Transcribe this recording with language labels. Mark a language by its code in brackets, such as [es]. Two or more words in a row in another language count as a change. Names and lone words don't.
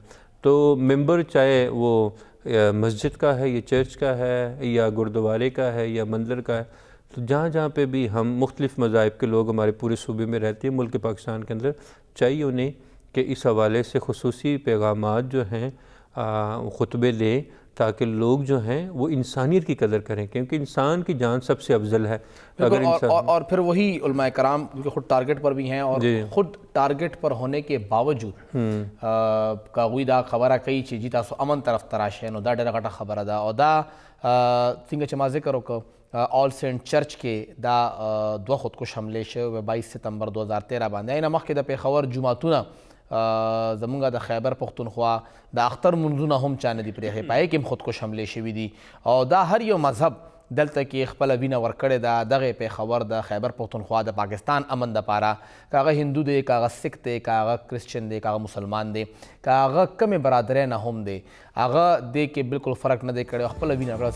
[ur] تو ممبر چاہے وہ مسجد کا ہے یا چرچ کا ہے یا گردوارے کا ہے یا مندر کا ہے، تو جہاں جہاں پہ بھی ہم مختلف مذاہب کے لوگ ہمارے پورے صوبے میں رہتے ہیں، ملک پاکستان کے اندر، چاہیے انہیں کہ اس حوالے سے خصوصی پیغامات جو ہیں خطبے لیں، تاکہ لوگ جو ہیں وہ انسانیت کی قدر کریں، کیونکہ انسان کی جان سب سے افضل ہے۔ اگر اور پھر وہی علماء کرام کیونکہ خود ٹارگٹ پر بھی ہیں اور خود ٹارگٹ پر ہونے کے باوجود [ps] کاغوی دا خبره کوي چې جی تاسو امن طرف تراشئ، نو دا ډېره غټه خبره ده او دا څنګه چې ما ذکر وکړ آل سینٹ چرچ کې دا دوه خودکش حملې شوې 22 ستمبر 2013 باندې، اینه مخکې د پېښور جوماتونه زمونږ د خیبر پښتونخوا د اختر منځونه هم چا نه دي پرېښې، په هغې کې هم خودکش حملې شوي دي او دا هر یو مذهب دلته کې خپله وینه ورکړې ده دغې پېښور د خیبر پښتونخوا د پاکستان امن دپاره، که هغه هندو دی، که هغه سکھ دی، که هغه کرسچن دی، که هغه مسلمان دی، که هغه کمې برادرۍ نه هم دی، هغه دې کې بالکل فرق نه دی کړی او خپله وینه ورکړه.